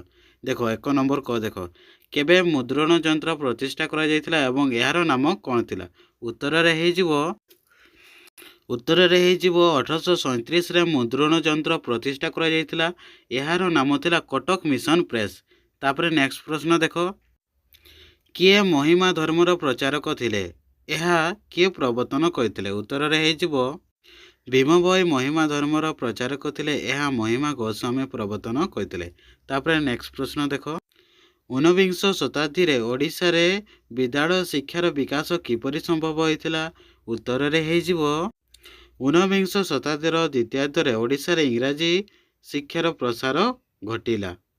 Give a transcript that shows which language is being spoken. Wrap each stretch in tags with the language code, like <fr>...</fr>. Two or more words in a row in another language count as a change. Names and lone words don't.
<or>ଦେଖ ଏକ ନମ୍ବର କୁ ଦେଖ କେବେ ମୁଦ୍ରଣ ଯନ୍ତ୍ର ପ୍ରତିଷ୍ଠା କରା ଯାଇଥିଲା ଏବଂ ୟାର ନାମ କ'ଣ ଥିଲା। ଉତ୍ତର ରେ ହେଇଯିବ 1837 ରେ ମୁଦ୍ରଣ ଯନ୍ତ୍ର ପ୍ରତିଷ୍ଠା କରା ଯାଇଥିଲା। ୟାର ନାମ ଥିଲା କଟକ ମିଶନ ପ୍ରେସ। ତାପରେ ନେକ୍ସଟ ପ୍ରଶ୍ନ ଦେଖ କିଏ ମହିମା ଧର୍ମର ପ୍ରଚାରକ ଥିଲେ ଏହା କିଏ ପ୍ରବର୍ତ୍ତନ କରିଥିଲେ। ଉତ୍ତରରେ ହେଇଯିବ ଭୀମଭୋଇ ମହିମା ଧର୍ମର ପ୍ରଚାରକ ଥିଲେ। ଏହା ମହିମା ଗୋସ୍ୱାମୀ ପ୍ରବର୍ତ୍ତନ କରିଥିଲେ। ତାପରେ ନେକ୍ସଟ ପ୍ରଶ୍ନ ଦେଖ 19 ଶତାବ୍ଦୀରେ ଓଡ଼ିଶାରେ ବିଦ୍ୟାଳୟ ଶିକ୍ଷାର ବିକାଶ କିପରି ସମ୍ଭବ ହୋଇଥିଲା। ଉତ୍ତରରେ ହେଇଯିବ 19 ଶତାବ୍ଦୀର ଦ୍ୱିତୀୟାର୍ଦ୍ଧରେ ଓଡ଼ିଶାରେ ଇଂରାଜୀ ଶିକ୍ଷାର ପ୍ରସାର ଘଟିଲା।</or>